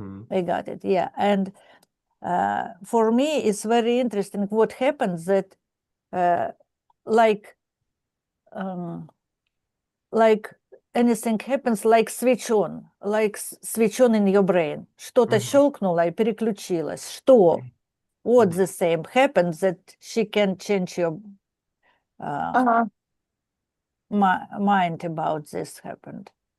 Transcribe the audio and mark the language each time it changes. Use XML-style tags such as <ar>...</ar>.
<en>I got it, yeah. And for me, it's very interesting what happens that like like anything happens, like switch on, like switch on in your brain.</en> <ru>Что-то щелкнуло и переключилось. Что?</ru> <en>What the same happened that she can change your mind about this happened.</en>